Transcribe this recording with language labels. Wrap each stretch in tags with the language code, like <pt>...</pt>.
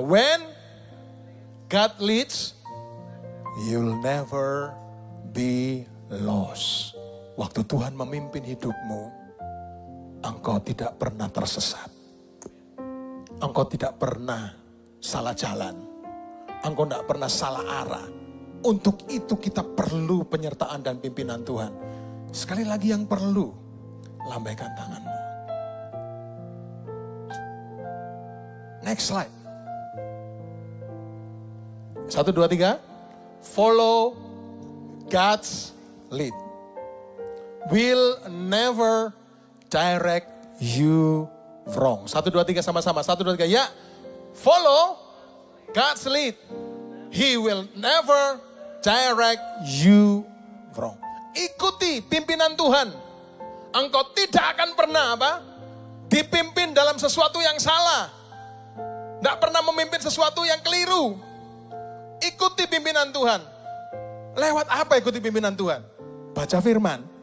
<en>When God leads, you'll never be lost.</en> <id>Waktu Tuhan memimpin hidupmu, engkau tidak pernah tersesat. Engkau tidak pernah salah jalan. Engkau tidak pernah salah arah. Untuk itu kita perlu penyertaan dan pimpinan Tuhan. Sekali lagi yang perlu, lambaikan tanganmu.</id> <en>Next slide. 1, 2, 3. Follow God's lead. Will never direct you wrong. 1, 2, 3</en> <id>sama-sama.</id> <en>1, 2, 3. Ya. Follow God's lead. He will never direct you wrong.</en> <id>Ikuti pimpinan Tuhan. Engkau tidak akan pernah apa? Dipimpin dalam sesuatu yang salah. Tidak pernah memimpin sesuatu yang keliru. Ikuti pimpinan Tuhan. Lewat apa ikuti pimpinan Tuhan? Baca firman.</id>